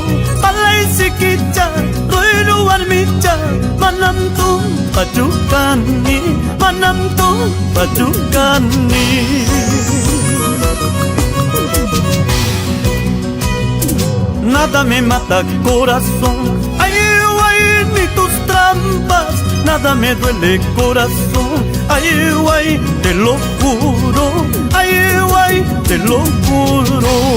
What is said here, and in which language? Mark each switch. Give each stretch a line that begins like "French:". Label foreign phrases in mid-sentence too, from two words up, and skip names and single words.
Quechua: Palay sikicha, ruiru armicha, manamtu pachukani, manamtu pachukani.
Spanish: Nada me mata corazón, ay, ay, ni tus trampas. Nada me duele corazón, ay, ay, te lo juro, ay, ay, te lo juro.